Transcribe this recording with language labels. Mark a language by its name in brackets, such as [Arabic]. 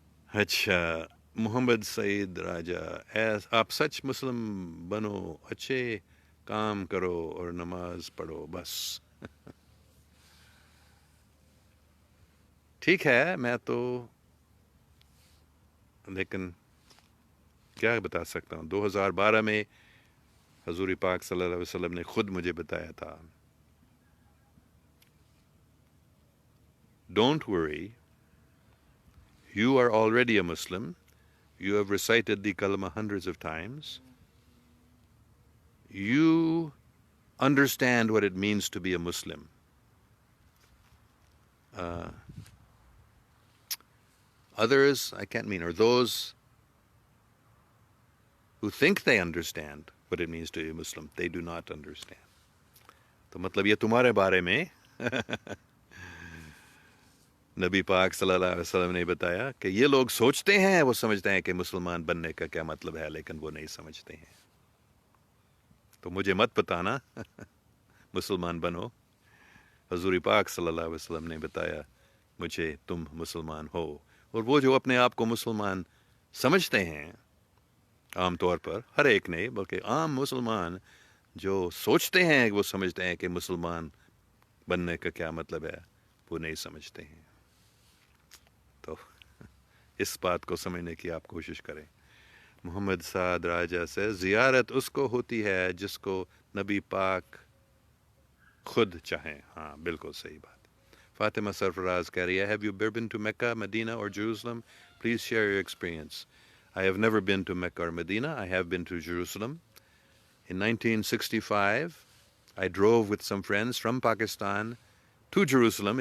[Urdu] اچھا, محمد سعید راجہ, آپ سچ مسلم بنو, اچھے کام کرو اور نماز پڑھو بس. ٹھیک ہے, میں تو لیکن کیا بتا سکتا ہوں. 2012 میں حضور پاک صلی اللہ علیہ وسلم نے خود مجھے بتایا تھا, [English] Don't worry, you are already a Muslim, you have recited the kalma hundreds of times, you understand what it means to be a Muslim. Uh, Others, I can't mean, or those who think they understand what it means to be a Muslim, they do not understand. [Urdu] تو مطلب یہ تمہارے بارے میں نبی پاک صلی اللہ علیہ وسلم نے بتایا کہ یہ لوگ سوچتے ہیں، وہ سمجھتے ہیں کہ مسلمان بننے کا کیا مطلب ہے، لیکن وہ نہیں سمجھتے ہیں. تو مجھے مت بتانا مسلمان بنو. حضور پاک صلی اللہ علیہ وسلم نے بتایا مجھے تم مسلمان ہو. اور وہ جو اپنے آپ کو مسلمان سمجھتے ہیں، عام طور پر ہر ایک نہیں بلکہ عام مسلمان جو سوچتے ہیں، وہ سمجھتے ہیں کہ مسلمان بننے کا کیا مطلب ہے، وہ نہیں سمجھتے ہیں. تو اس بات کو سمجھنے کی آپ کوشش کریں. محمد سعد راجہ سے زیارت اس کو ہوتی ہے جس کو نبی پاک خود چاہیں. ہاں بالکل صحیح بات. [English] Fatima Sarfaraz [Urdu] کہہ رہی ہے [English] Have you ever been to Mecca, Medina or Jerusalem? Please share your experience. I have never been to Mecca or Medina. I have been to Jerusalem. In 1965, I drove with some friends from Pakistan to Jerusalem.